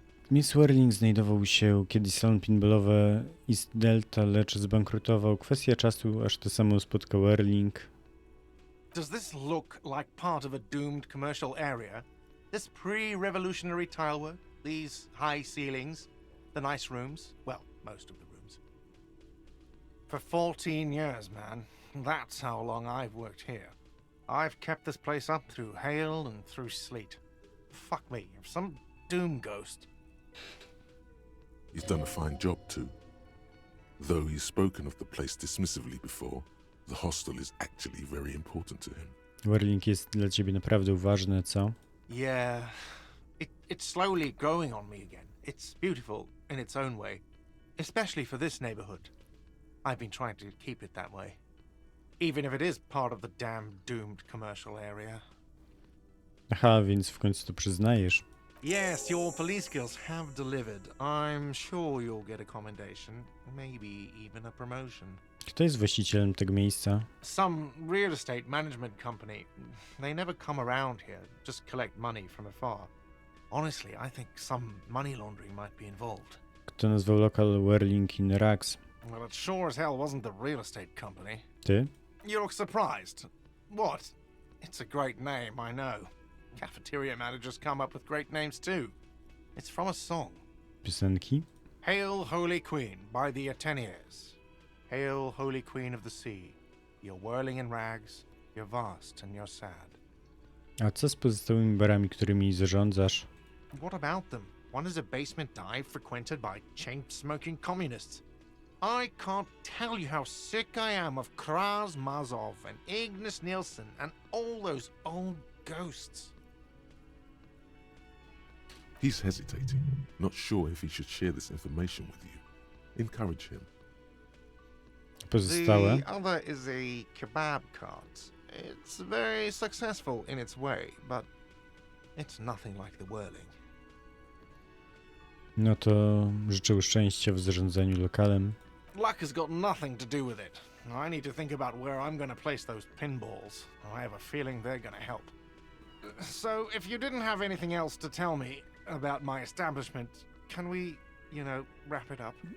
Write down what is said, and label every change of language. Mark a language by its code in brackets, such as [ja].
[pl] Miss Werling znajdował się kiedyś salon pinballowy East Delta, lecz zbankrutował. Kwestia czasu, aż to samo spotka Werling. [en] Does this look like part of a doomed commercial area? This pre-revolutionary tilework, these high ceilings, the nice rooms, well, most of the rooms. For 14 years, man. That's how long I've worked here. I've kept this place up through hail and through sleet. Fuck me, if some doom ghost. He's done a fine job too. Though he's spoken of the place dismissively before, the hostel is actually very important to him. [pl] Werling jest dla ciebie naprawdę ważny, co? [en] Yeah, it's slowly growing on me again. It's beautiful in its own way, especially for this neighborhood. I've been trying to keep it that way, even if it is part of the damn doomed commercial area. [pl] Aha, więc w końcu to przyznajesz. [en] Yes, your police skills have delivered. I'm sure you'll get a commendation, maybe even a promotion. [pl] Kto jest właścicielem tego miejsca? [en] Some real estate management company. They never come around here, just collect money from afar. Honestly, I think some money laundering might be involved. [pl] Kto nazwał lokal Werling in Rags? [en] Well, it sure as hell wasn't the real estate company. [pl] Ty? [en] You look surprised. What? It's a great name, I know. Cafeteria managers come up with great names too. It's from a song. [pl] Piosenki? [en] Hail, Holy Queen, by the Ateniers. Hail, Holy Queen of the Sea. You're whirling in rags, you're vast and you're sad. [pl] A co z pozostałymi barami, którymi zarządzasz? [en] What about them? One is a basement dive frequented by chain-smoking communists. I can't tell you how sick I am of Coraz and Ignis Nielsen and all those old ghosts. He's hesitating, not sure if he should share this information with you. Encourage him. [pl] Pozostałe? [en] The other is a kebab cart. It's very successful in its way, but it's nothing like the Whirling. [pl] No to życzę szczęścia w zarządzaniu lokalem. [en] Luck has got nothing to do with it. I need to think about where I'm going to place those pinballs. I have a feeling they're going to help. So, if you didn't have anything else to tell me about my establishment, can we, you know, wrap it up?